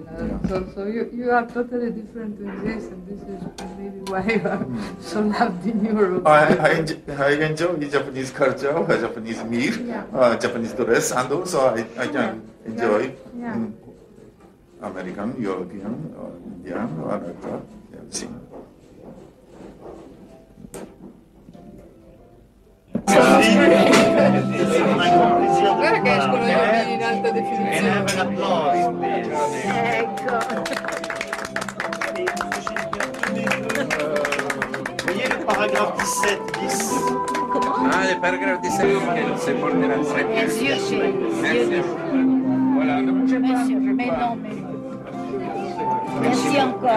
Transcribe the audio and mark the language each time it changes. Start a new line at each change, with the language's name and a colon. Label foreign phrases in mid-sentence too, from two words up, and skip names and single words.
English: So you are totally different in this, and this is maybe why you are so loved in Europe. I enjoy Japanese culture, Japanese meal, Japanese dress, and also I can enjoy American, European, or Indian, or everything.
Italian: Guarda che escono gli uomini in alta definizione.
French: Voyez le paragraphe 17 bis. Comment? Ah, le paragraphe 17, c'est pour de la Les yeux, c'est... Voilà. Monsieur, mais non, mais... Merci encore de tout.